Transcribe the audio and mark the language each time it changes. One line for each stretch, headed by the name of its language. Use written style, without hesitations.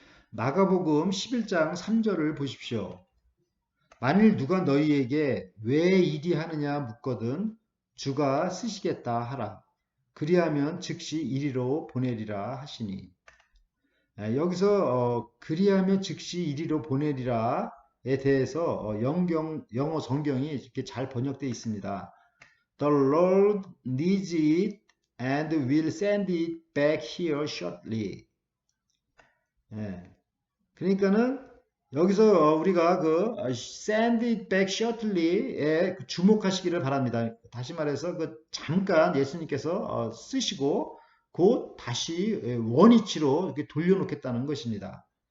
Korean: 마가복음 11장 3절을 보십시오. 만일 누가 너희에게 왜 이리 하느냐 묻거든 주가 쓰시겠다 하라. 그리하면 즉시 이리로 보내리라 하시니. 여기서 그리하면 즉시 이리로 보내리라에 대해서 영어 성경이 이렇게 잘 번역되어 있습니다.
English: The Lord needs it and will send it back here shortly.
Korean: 그러니까는 여기서 우리가 그
English: send it back shortly
Korean: 에 주목하시기를 바랍니다. 다시 말해서 그 잠깐 예수님께서 쓰시고 곧 다시 원위치로 이렇게 돌려놓겠다는 것입니다.